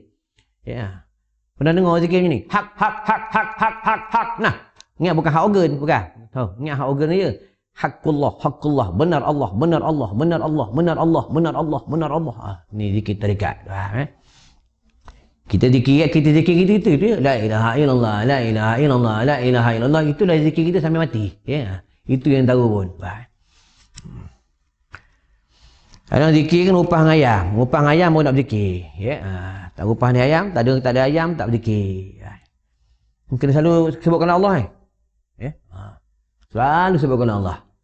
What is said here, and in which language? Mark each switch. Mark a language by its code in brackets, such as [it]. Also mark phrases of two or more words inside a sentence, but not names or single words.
[ms] Ya. Pernah dengar zikir ni? Hak. Nah, ingat bukan hak organ, bukan. Tahu, ingat hak organ dia. Haqqullah, benar Allah. Ni zikir tarekat. Kita zikir kita [ar] لا إله إلا الله، لا إله إلا الله، لا إله إلا الله. [ms] Itulah zikir kita sampai mati. Ya. Itu yang tahu pun. Kadang zikir kan upah dengan ayam. Upah dengan ayam pun nak berzikir. Ya. Tak upah ni ayam, tak ada ayam, tak berzikir. Mungkin selalu sebutkan Allah. Ya. Selalu sebutkan Allah.